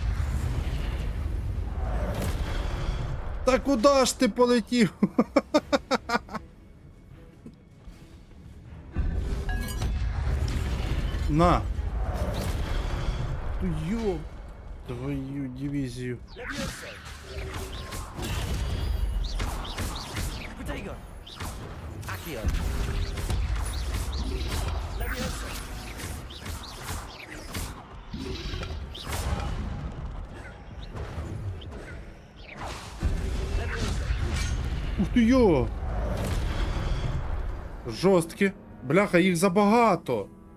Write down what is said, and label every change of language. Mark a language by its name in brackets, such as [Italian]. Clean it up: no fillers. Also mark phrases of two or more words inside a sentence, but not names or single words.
[Ukrainian] Та куди ж ти полетів? На. Йо. Твою дивізію. [Latin] Levioso! Protego! Accio! Levioso! [Ukrainian] Ух ти йо! Жорсткі. Бляха, їх забагато.